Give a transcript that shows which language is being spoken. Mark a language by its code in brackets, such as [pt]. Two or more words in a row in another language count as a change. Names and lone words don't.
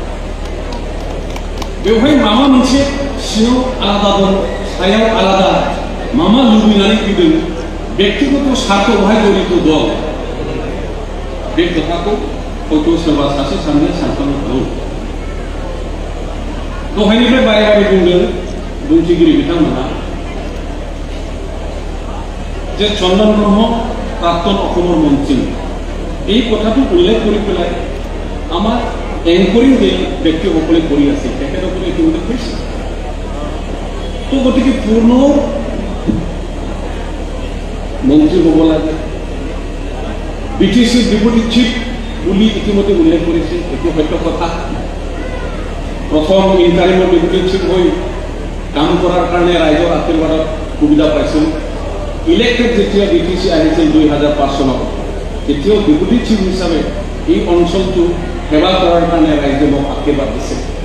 [brx] बेवहाय माबा मोनसे सिङाव आलादा दं सायाव आलादा मामा लुबैनानै फैदों व्यक्तिगत स्वार्थ बेवहाय जड़ित दं बे खोथाखौ हयथ' सोरबा सासे सानैया सानखांनो हागौ दहायनिफ्राय बारे बारे बुंदों बुंथिगिरि बिथांमोना [as] যে চন্দন ব্রহ্ম প্রাক্তন অসমৰ মন্ত্ৰী এই কথাটো উল্লেখ কৰি পেলাই আমাৰ এংকৰিং যে ব্যক্তিসকলে কৰি আছে তেখেতসকলে এইটো উল্লেখ কৰিছে তো গতিকে পূৰ্ণ মন্ত্ৰী হ'ব লাগে বিটিসি [en] deputy chief [as] বুলি ইতিমধ্যে উল্লেখ কৰিছে এইটো সত্য কথা প্ৰথম ইণ্টাৰিমৰ [en] deputy chief [as] হৈ কাম কৰাৰ কাৰণে ৰাইজৰ আশীৰ্বাদত সুবিধা পাইছিল ইলেক্টেড যেতিয়া বিটিসি আহিছিল 2005 চনত তেতিয়াও ডেপুটি চিফ হিচাপে এই অঞ্চলটো সেৱা কৰাৰ কাৰণে ৰাইজে মোক আশীৰ্বাদ দিছে